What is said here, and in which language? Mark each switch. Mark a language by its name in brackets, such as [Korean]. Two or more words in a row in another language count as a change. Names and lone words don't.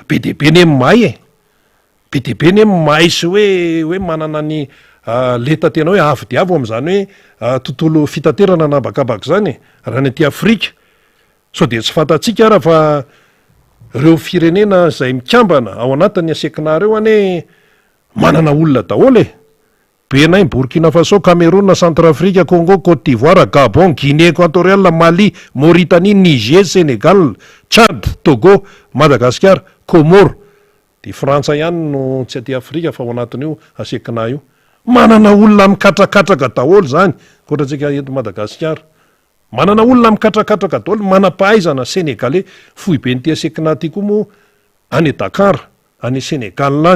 [Malagasy] Be de be ny mahay e, be de be ny mahay sy hoe manana ny leta tena hoe avy de avy amin'izany hoe tontolo fitaterana nabakabaka zany raha ny aty Afrika. So de tsy fantatsika raha fa reo firenena zay mikambana ao anatin'ny asekina reo ane manana olona daholo e. Benay, Burkina Faso, Cameroun, Centrafrique, Congo, Côte d'Ivoire, Gabon, Guinée équatoriale, Mali, Mauritanie, Niger, Sénégal, Tchad, Togo, Madagascar, Comore. De Frantsa ihany no tsy aty Afrika fa ao anatin'io asekina io. Manana olona mikatrakatraka daholo zany, koatratsika eto Madagascar. Manana olona mikatrakatraka daholo, manam-pahaizana Sénégalais, fohy be n'ity asekina ty koa moa any Dakar, any Sénégal lany.